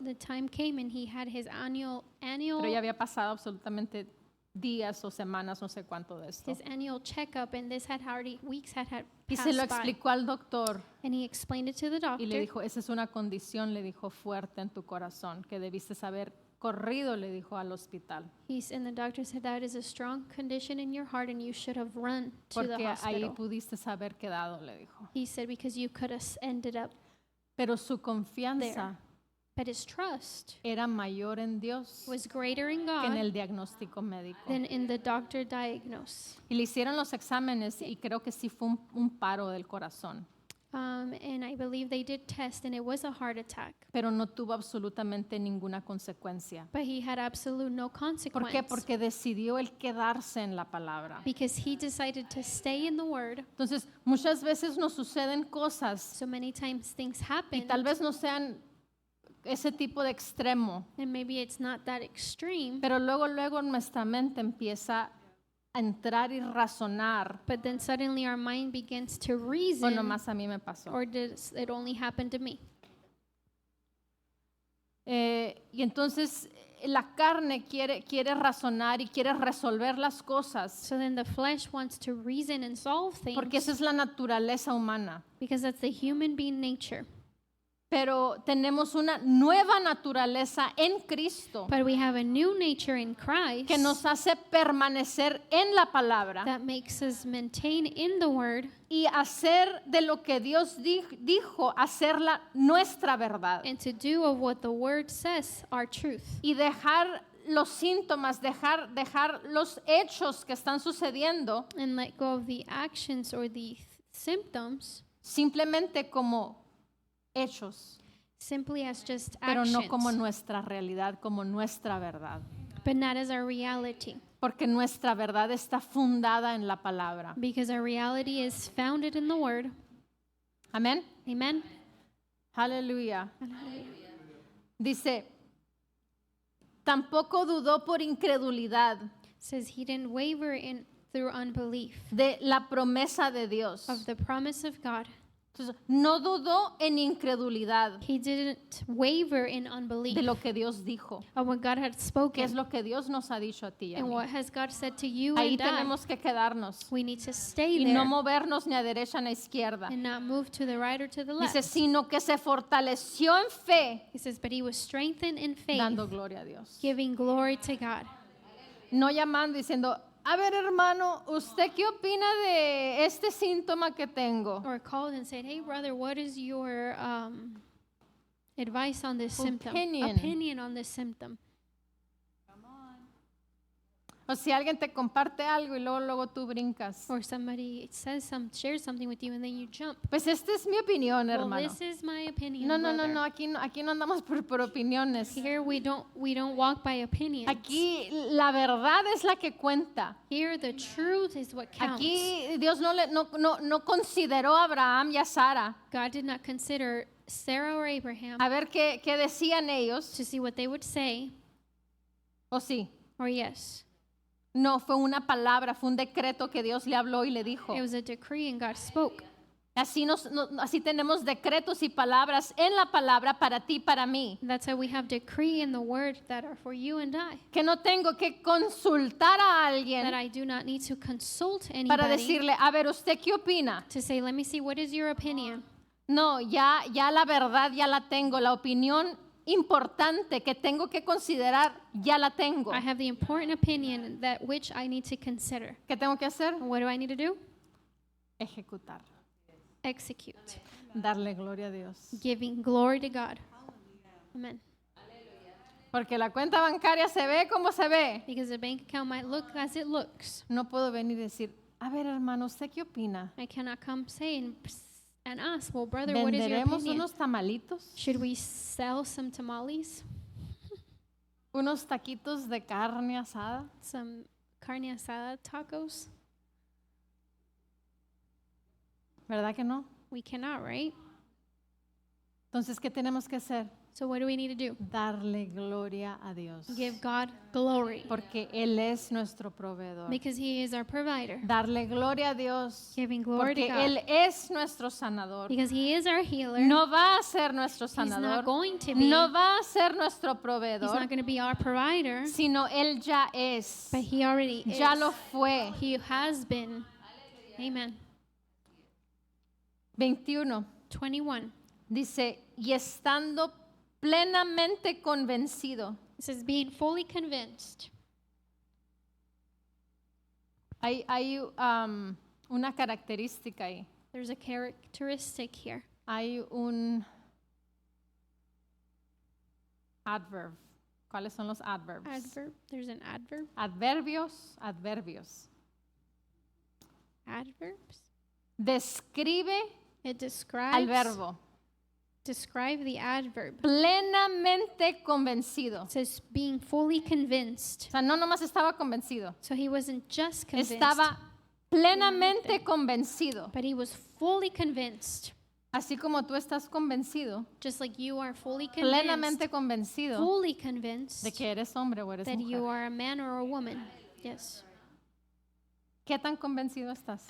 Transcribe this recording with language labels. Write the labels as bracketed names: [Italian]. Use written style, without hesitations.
[English] the time came and he had his annual [Spanish] pero ya había pasado absolutamente días o semanas, no sé cuánto de esto. [English] his annual checkup, and this had already weeks had [Spanish] Y se lo [English] passed by. [Spanish] explicó al doctor [English] And he explained it to the [Spanish] y le [English] doctor. [Spanish] dijo, esa es una condición, le dijo, fuerte en tu corazón, que debiste haber corrido, le dijo, al hospital, [English] And the doctor said that is a strong condition in your heart and you should have run to the [Spanish] porque ahí [English] hospital. [Spanish] pudiste haber quedado, le dijo. [English] He said because you could have ended up, [Spanish] Pero su confianza [English] but his trust [Spanish] era mayor en Dios [English] was greater in [Spanish] que en [English] God [Spanish] el diagnóstico médico. [English] than in the doctor diagnose. [Spanish] Y le hicieron los exámenes y creo que sí fue un paro del corazón, [English] And I believe they did test and it was a heart attack, [Spanish] pero no tuvo absolutamente ninguna consecuencia. [English] but he had absolute no [Spanish] ¿Por [English] consequence. [Spanish] qué? Porque decidió el quedarse en la palabra. [English] Because he decided to stay in the word. [Spanish] Entonces, muchas veces nos suceden cosas [English] So many times things [Spanish] y [English] happen, [Spanish] tal vez no sean ese tipo de extremo, [English] and maybe it's not that extreme, [Spanish] pero luego nuestra mente empieza a entrar y razonar. [English] but then suddenly our mind begins to [Spanish] O [English] reason, [Spanish] nomás a mí me pasó. [English] or does it only happen to me? [Spanish] Y entonces la carne quiere razonar y quiere resolver las cosas, [English] So then the flesh wants to reason and solve things [Spanish] porque esa es la naturaleza humana. [English] because that's the human being nature. [Spanish] Pero tenemos una nueva naturaleza en Cristo [English] But we have a new nature in Christ [Spanish] que nos hace permanecer en la palabra [English] that makes us maintain in the word [Spanish] y hacer de lo que Dios dijo, hacerla nuestra verdad. [English] and to do of what the word says our truth. [Spanish] Y dejar los síntomas, dejar los hechos que están sucediendo [English] And let go of the actions or the symptoms [Spanish] simplemente como hechos, [English] simply as just [Spanish] pero [English] actions, [Spanish] no como nuestra realidad, como nuestra verdad. [English] but not as our reality. [Spanish] Porque nuestra verdad está fundada en la palabra. [English] Because our reality is founded in the word. [Spanish] Amén. [English] Amen. [Spanish] Aleluya. Dice, tampoco dudó por incredulidad [English] Says he didn't waver in through unbelief [Spanish] de la promesa de Dios. [English] of the promise of God. [Spanish] Entonces, no dudó en incredulidad [English] He didn't waver in unbelief [Spanish] de lo que Dios dijo. [English] of what God had [Spanish] ¿Qué es [English] spoken. [Spanish] lo que Dios nos ha dicho a ti y a [English] And [Spanish] mí? [English] what has God said to you [Spanish] Ahí [English] and I? [Spanish] tenemos que quedarnos [English] We need to stay [Spanish] y [English] there [Spanish] no movernos ni a derecha ni a izquierda. [English] and not move to the right or to the [Spanish] Dice, [English] left. [Spanish] sino que se fortaleció en fe, [English] He says, but he was strengthened in faith, [Spanish] dando gloria a Dios. [English] giving glory to God. [Spanish] No llamando, diciendo, a ver hermano, ¿usted qué opina de este síntoma que tengo? [English] Or called and said, hey brother, what is your advice on this symptom? Opinion. Opinion on this symptom. [Spanish] O si alguien te comparte algo y luego tú brincas. [English] Or somebody shares something with you and then you jump. [Spanish] Pues esta es mi opinión, [English] Well, [Spanish] hermano. [English] this is my opinion, [Spanish] No, [English] brother. [Spanish] aquí no andamos por opiniones. [English] Here we don't walk by opinions. [Spanish] Aquí la verdad es la que cuenta. [English] Here the truth is what counts. [Spanish] Aquí Dios no consideró a Abraham y a Sara. [English] God did not consider Sarah or Abraham [Spanish] A ver qué decían ellos. [English] to see what they would say, [Spanish] ¿O sí? [English] or yes. [Spanish] No, fue una palabra, fue un decreto que Dios le habló y le dijo. [English] It was a decree and God spoke. [Spanish] Así tenemos decretos y palabras en la palabra para ti, para mí. [English] That's how we have decree in the word that are for you and I. [Spanish] Que no tengo que consultar a [English] That [Spanish] alguien [English] I do not need to consult [Spanish] para [English] anybody [Spanish] decirle, a ver, ¿usted qué opina? [English] to say, let me see, what is your opinion? [Spanish] No, ya la verdad ya la tengo, la opinión importante que tengo que considerar ya la tengo. [English] I have the important opinion that which I need to consider. [Spanish] ¿Qué tengo que hacer? [English] What do I need to do? [Spanish] Ejecutar, [English] Execute. [Spanish] darle gloria a Dios. [English] Giving glory to God. Amen. [Spanish] Porque la cuenta bancaria se ve como se ve. [English] Because the bank account might look as it looks. [Spanish] No puedo venir y decir, a ver hermano, ¿usted qué opina? [English] I cannot come say and ask, well, brother, what is your [Spanish] ¿Venderemos [English] opinion? [Spanish] unos tamalitos? [English] Should we sell some tamales? [Spanish] ¿Unos taquitos de carne asada? [English] Some carne asada tacos? [Spanish] ¿Verdad que no? [English] We cannot, right? [Spanish] Entonces, ¿qué tenemos que hacer? [English] So what do we need to do? [Spanish] Darle gloria a Dios. [English] Give God glory. [Spanish] Porque Él es nuestro proveedor. [English] Because He is our provider. [Spanish] Darle gloria a Dios. [English] Giving glory to [Spanish] Porque [English] God. [Spanish] Él es nuestro sanador. [English] Because He is our healer. [Spanish] No va a ser nuestro [English] He's not [Spanish] sanador. [English] going to be. [Spanish] No va a ser nuestro [English] He's [Spanish] proveedor. [English] not going to be our provider. [Spanish] Sino Él ya es. [English] But He already is. [Spanish] Ya lo fue. [English] He has been. Amen. 21. 21. [Spanish] Dice, y estando plenamente convencido. [English] It says, being fully convinced. [Spanish] Hay una característica ahí. [English] There's a characteristic here. [Spanish] Hay un adverb. ¿Cuáles son los adverbs? [English] Adverb. There's an adverb. [Spanish] Adverbios, adverbios. [English] Adverbs. [Spanish] Describe [English] It describes. [Spanish] al verbo. [English] Describe the adverb. [Spanish] Plenamente convencido. [English] It says being fully convinced. [Spanish] O sea, no nomás estaba convencido. [English] So he wasn't just convinced, [Spanish] Estaba plenamente convencido. [English] but he was fully convinced. [Spanish] Así como tú estás convencido, [English] Just like you are fully [Spanish] plenamente [English] convinced, [Spanish] convencido [English] fully convinced [Spanish] de que eres hombre o eres [English] that you [Spanish] mujer. [English] are a man or a woman. Yes. [Spanish] ¿Qué tan convencido estás?